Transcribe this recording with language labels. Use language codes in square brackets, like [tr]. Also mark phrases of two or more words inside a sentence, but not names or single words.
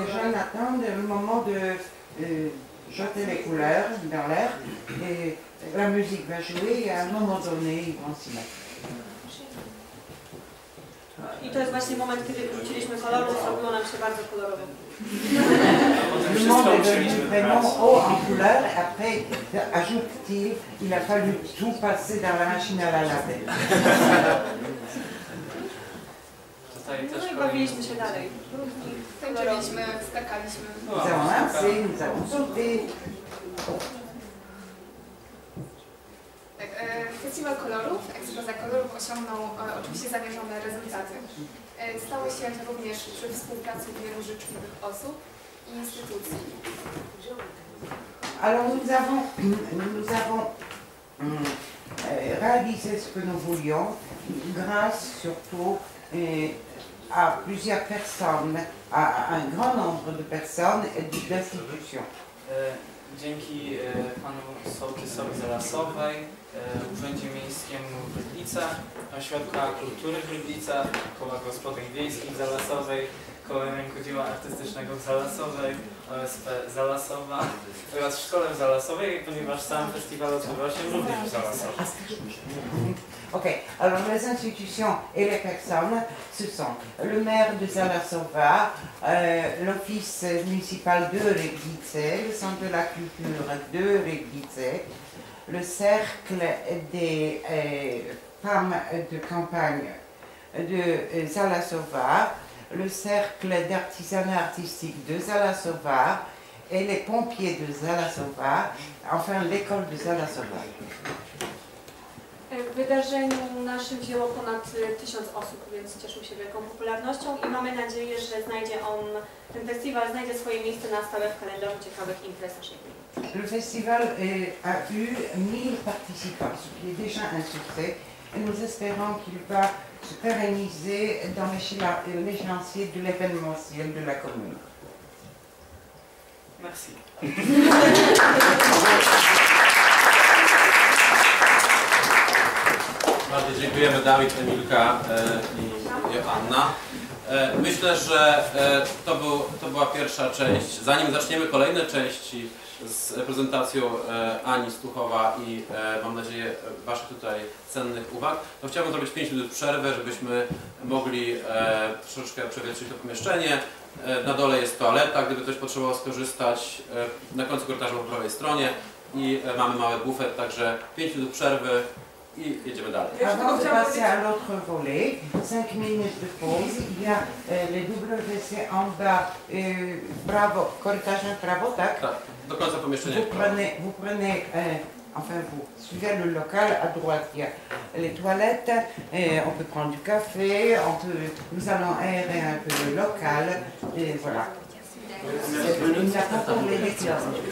[fr] Les jeunes attendent le moment de jeter les couleurs dans l'air et la musique va jouer et à un moment donné ils vont s'y mettre. [pl] I to jest właśnie moment, kiedy wrzuciliśmy kolory, zrobiło nam się bardzo kolorowo. [fr] Le monde est devenu vraiment haut en couleur. Après, ajoute-t-il, il a fallu tout passer dans la machine à la laver. [pl] Tutaj też No i powiem- bawiliśmy się dalej. Tańczyliśmy, skakaliśmy. [fr] Nous avons lancé, nous avons sauté. [pl] Tak, Festiwal Kolorów, Ekspoza Kolorów osiągnął oczywiście zamierzone rezultaty. Stało się również przy współpracy wielu życzliwych osób i instytucji. [fr] Alors nous avons réalisé ce que nous voulions grâce surtout à plusieurs personnes, à un grand nombre de personnes et d'institutions. [pl] Dzięki panu sołtysowi Zalasowej, Urzędzie Miejskiemu w Rydlice, Ośrodka Kultury w Rydlice, Koła Gospodyń Wiejskich Zalasowej, Koła Rękodzieła Artystycznego w Zalasowej, OSP Zalasowa oraz Szkole w Zalasowej, ponieważ sam festiwal odbywa się również w Zalasowie. [fr] Ok, alors les institutions et les personnes, ce sont le maire de Zalasova, l'office municipal de Rydlice, le centre de la culture de Rydlice, le cercle des femmes de campagne de Zalasova, le cercle d'artisanat artistique de Zalasova et les pompiers de Zalasova, enfin l'école de Zalasova. [pl] W wydarzeniu naszym wzięło ponad 1000 osób, więc cieszył się wielką popularnością i mamy nadzieję, że ten festiwal znajdzie swoje miejsce na stałe w kalendarzu ciekawych imprez naszej gminy. [fr] Le festival a eu 1000 participants, ce qui est déjà un succès, et nous espérons qu'il va se pérenniser dans l'échéancier de l'événementiel de la commune. Merci. [pl] Bardzo dziękujemy Dawid, Emilka i Joanna. Myślę, że to była pierwsza część. Zanim zaczniemy kolejne części z prezentacją Ani Stuchowa i mam nadzieję Waszych tutaj cennych uwag, to chciałbym zrobić 5 minut przerwę, żebyśmy mogli troszeczkę przewietrzyć to pomieszczenie. Na dole jest toaleta, gdyby ktoś potrzebował skorzystać. Na końcu korytarza po prawej stronie i mamy mały bufet, także 5 minut przerwy i jedziemy dalej. [fr] Avant de passer à l'autre volet, 5 minutes de pause, il y a les WC en bas, bravo, [pl] korytarzem prawo, tak? Tak, do końca pomieszczenia. [fr] Vous prenez enfin vous suivez le local à droite, il y a les toilettes, on peut prendre du café, nous allons aérer un peu le local, et voilà. Il n'a pas parlé des classes.